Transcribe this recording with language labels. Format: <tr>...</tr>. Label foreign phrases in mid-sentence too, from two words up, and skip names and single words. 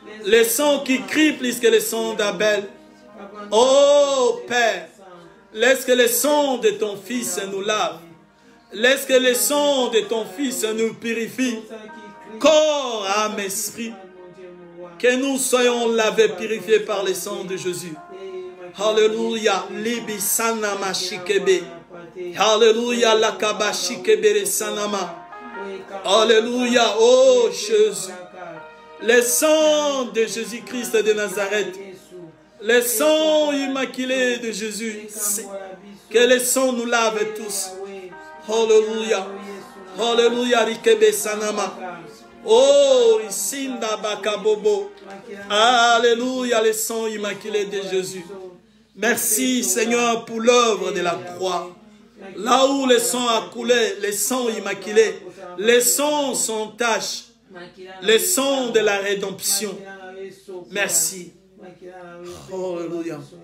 <fr>Le sang qui crie plus que le sang d'Abel. Oh Père, laisse que le sang de ton Fils nous lave. Laisse que le sang de ton Fils nous purifie. Corps, âme, esprit. Que nous soyons lavés, purifiés par le sang de Jésus. Alléluia. Libi sanama shikebe. Alléluia. Lakaba shikebe sanama. Alléluia. Oh Jésus. Le sang de Jésus-Christ de Nazareth. Le sang immaculé de Jésus. Que le sang nous lave tous. Alléluia. Alléluia. Rikebe sanama. Oh, Isinda Bakabobo. Alléluia, le sang immaculé de Jésus. Merci, Seigneur, pour l'œuvre de la croix. Là où le sang a coulé, le sang immaculé, le sang sans tache, le sang de la rédemption. Merci. Alléluia.</fr>